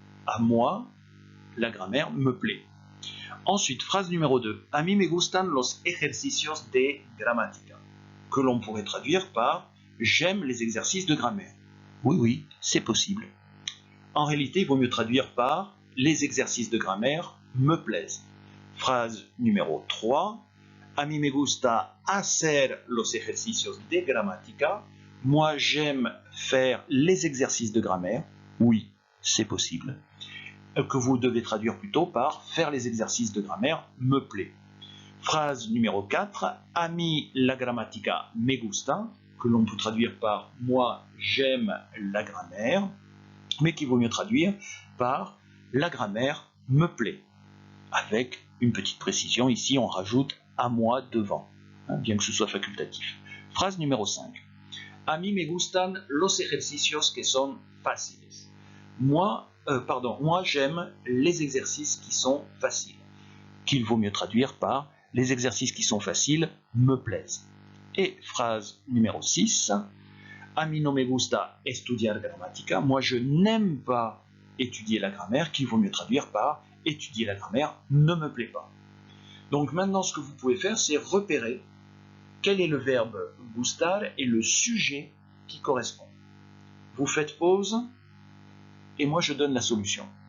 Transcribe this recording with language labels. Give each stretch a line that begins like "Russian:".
French: À moi, la grammaire me plaît. Ensuite, phrase numéro 2,
Spanish: a mí me gustan los ejercicios de gramática,
French: que l'on pourrait traduire par j'aime les exercices de grammaire. Oui, c'est possible. En réalité, il vaut mieux traduire par les exercices de grammaire me plaisent. Phrase numéro 3.
Spanish: A mí me gusta hacer los ejercicios de gramática.
French: Moi, j'aime faire les exercices de grammaire. Oui, c'est possible. Que vous devez traduire plutôt par faire les exercices de grammaire me plaît. Phrase numéro 4.
Spanish: A mí la gramática me gusta,
French: que l'on peut traduire par moi, j'aime la grammaire, mais qu'il vaut mieux traduire par la grammaire me plaît. Avec une petite précision, ici on rajoute à moi devant, bien que ce soit facultatif. Phrase numéro 5.
Spanish: A mí me gustan los ejercicios que son fáciles.
French: Moi j'aime les exercices qui sont faciles, qu'il vaut mieux traduire par les exercices qui sont faciles me plaisent. Et phrase numéro 6.
Spanish: A mí no me gusta estudiar gramática.
French: Moi, je n'aime pas étudier la grammaire, qu'il vaut mieux traduire par étudier la grammaire ne me plaît pas. Donc maintenant, ce que vous pouvez faire, c'est repérer quel est le verbe gustar et le sujet qui correspond. Vous faites pause et moi, je donne la solution.